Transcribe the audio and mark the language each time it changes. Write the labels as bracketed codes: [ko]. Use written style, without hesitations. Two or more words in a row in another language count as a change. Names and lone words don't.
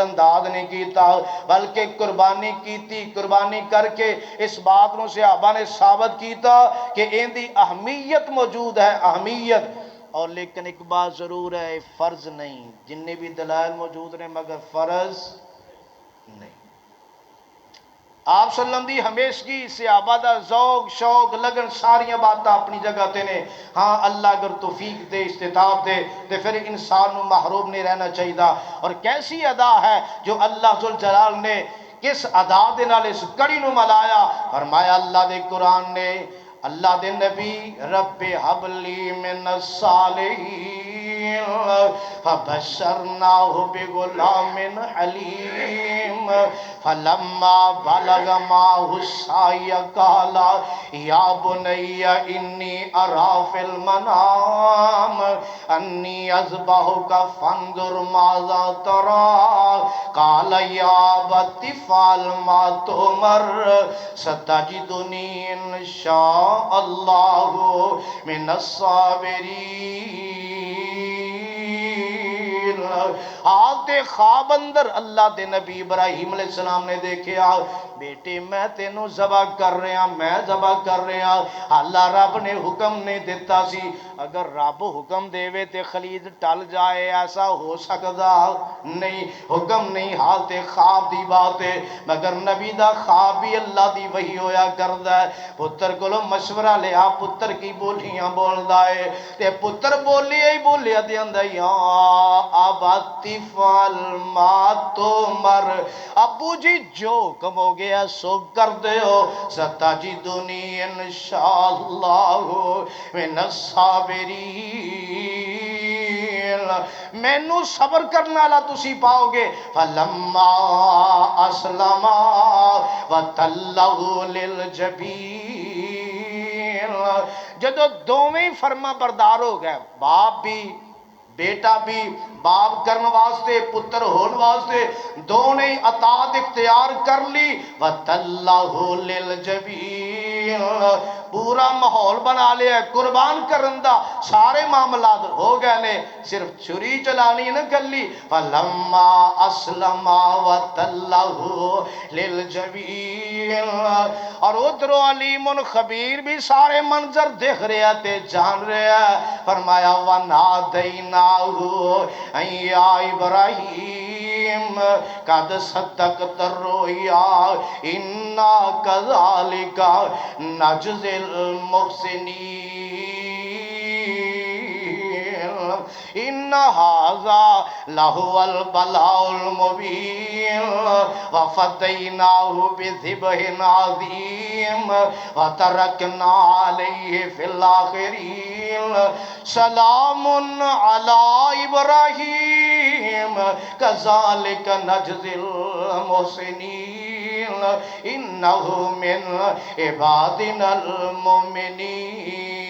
[pa] انداز نہیں کیتا بلکہ قربانی کیتی قربانی کر کے اس بات نو صحابہ نے ثابت کیتا کہ ان دی اہمیت موجود ہے اہمیت اور لیکن ایک بات ضرور ہے فرض نہیں جننے بھی دلائل موجود ہیں مگر فرض نہیں آپ صلی اللہ علیہ وسلم دی ہمیشگی صحابہ دا ذوق شوق لگن ساریاں باتاں اپنی جگہ تے نے. [ur] ہاں اللہ اگر توفیق دے استطاعت دے تو پھر انسان نو محروم نہیں رہنا چاہیے. اور کیسی ادا ہے [pa] جو اللہ ذوالجلال نے کس ادا دے نال اس کڑی نو ملایا. فرمایا اللہ دے قرآن نے اللہ دے نبی [ar] رب حبلی من الصالحین فبشرناہ بغلام حلیم فلما بلغ معه السعی قال یا بنی انی ارا فی المنام انی اذبحک فانظر ماذا تری قال یا ابت افعل ما تؤمر ستجدنی انشاء اللہ من الصابرین. [pa] حالت خواب اندر اللہ دے نبی ابراہیم علیہ السلام نے دیکھیا بیٹے میں تینوں ذبح کر رہا میں ذبح کر رہا. اللہ رب نے حکم نہیں دیتا سی. اگر رب حکم دے وے تے خلید ٹل جائے ایسا ہو سکتا نہیں. حکم نہیں حالت خواب دی بات ہے مگر نبی دا خواب بھی اللہ دی وحی ہویا کردا ہے. پتر کولو مشورہ لیا پتر کی بولیاں بولدا ہے تے پتر بولیا ہی بولیا تے آندا [ar] یا ابت افعل ما تؤمر [pa] ابو جی جو حکم ہو گیا سو کر دیو [ar] ستجدنی انشاءاللہ من الصابرین. [pa] مینوں صبر کرنے والا تسی پاؤ گے. [ar] فلما اسلما وتلہ للجبین [pa] جدو دوویں فرما بردار ہو گئے باپ بھی بیٹا بھی باپ کرن واسطے پتر ہون واسطے دونے اطاعت اختیار کر لی. [ar] وَتَلَّهُ لِلْجَبِينَ [pa] پورا ماحول بنا لیا قربان کرن دا سارے معاملات ہو گئے نے صرف چھری چلانی نہ گلی. [ar] فَلَمَّا أَسْلَمَا وَتَلَّهُ لِلْجَبِينَ [pa] اور ادھر علیم خبیر بھی سارے منظر دیکھ رہا تے جان رہا. [ar] فرمایا وَنَادَيْنَاهُ اَيَّا إِبْرَاهِيمَ قَدْ صَدَّقْتَ الرُّؤْيَا إِنَّا كَذَلِكَ نَجْزِي الْمُحْسِنِينَ إِنَّ هَذَا لَهُوَ الْبَلَاءُ الْمُبِينُ وَفَدَيْنَاهُ بِذِبْحٍ عَظِيمٍ وَتَرَكْنَا عَلَيْهِ فِي الْآخِرِينَ سَلَامٌ عَلَىٰ إِبْرَاهِيمَ كَذَلِكَ نَجْزِي الْمُحْسِنِينَ إِنَّهُ مِنْ عِبَادِنَا الْمُؤْمِنِينَ.